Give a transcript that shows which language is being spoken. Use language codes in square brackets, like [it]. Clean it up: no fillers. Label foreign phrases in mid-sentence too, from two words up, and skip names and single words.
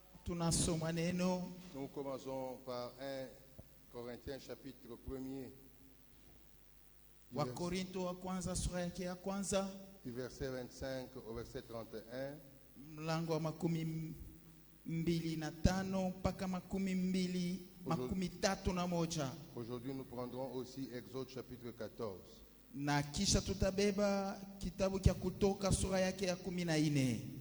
[sw] tunasoma neno. [fr] Nous commençons par 1 Corinthiens chapitre 1er. [sw] Wakorinto wa kwanza sura yake ya kwanza [fr] Du verset 25 au verset 31. [sw] mlango wa 25 mpaka 31. [fr] Aujourd'hui nous prendrons aussi Exode chapitre 14. [sw] Na kisha tutabeba kitabu cha Kutoka sura yake ya 14.